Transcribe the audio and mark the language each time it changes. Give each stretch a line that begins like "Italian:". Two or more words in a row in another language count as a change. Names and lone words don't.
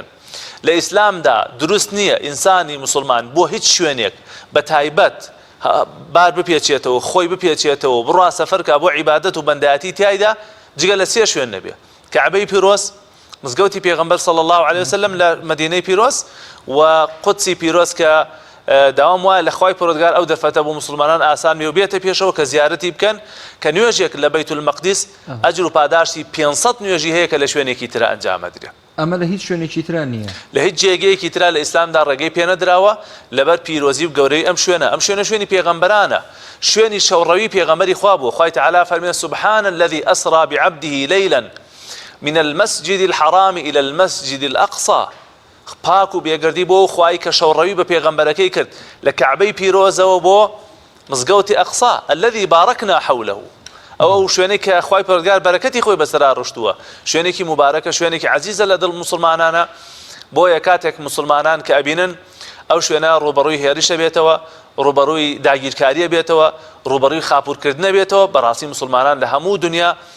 Central Kurdish: لە ئیسلامدا دروست نییە ئینسانی مسلمان بۆ هیچ شوێنێک بە تایبەت بار بپێچێتەوە، خۆی بپێچێتەوە، بڕوا سەفەرکە بۆ عیبادەت و بەندایەتی تایدا جگە لە سێ شوێن نەبێ: کەعبەی پیرۆز، مزگەوتی پێغەمبەر
Arabic: صلی الله عليه وسلم
Central Kurdish: لە مەدینەی پیرۆز، و قودسی پیرۆز کە داوام وایە لە خوای پەروەردگار ئەو دەرفەتە بۆ مسلمانان ئاسان بێ و بێتە پێشەوە کە زیارەتی بکەن، کە نوێژێک لە بەیت المەقدس ئەجر و پاداشتی 500 نوێژی هەیە کە لە شوێنێکی ترە ئەنجام ئەدرێ. ئەمە لە هیچ شوێنێکی ترا نییە، لە هیچ جێگەیەکی ترا لە ئیسلامدا ڕێگەی پێ نەدراوە لەبەر پیرۆزی و گەورەی ئەم شوێنە. ئەم شوێنە شوێنی پێغەمبەرانە، شوێنی شەوڕەوی پێغەمبەری خوا بووە. خوای تەعالی فەرمێ
Arabic: سبحان الذي أسرى بعبده ليلا من المسجد الحرام إلى المسجد الأقصى
Central Kurdish: پاک و بێگردی بۆ خوای کە شەوڕەوی بە پێغەمبەرەکەی کرد لە کەعبەی پیرۆزەوە بۆ مزگەوتی ئەقسا
Arabic: الذي باركنا حوله
Central Kurdish: ئەو شوێنێک کە خوای پەروەردگار بەرەکەتی خۆی بەسەرا ڕۆشتووە شوێنێکی مبارەکە شوێنێکی عەزیزە لە دڵ مسلمانانە بۆیە کاتێک مسلمانان کە ئەبینن ئەو شوێنە ڕوبەڕووی هێرشە بێتەوە ڕوبەڕووی داگیرکاریە بێتەوە ڕوبەڕووی خاپورکردنە بێتەوە بەڕاستی مسلمانان لە هەموو دنیا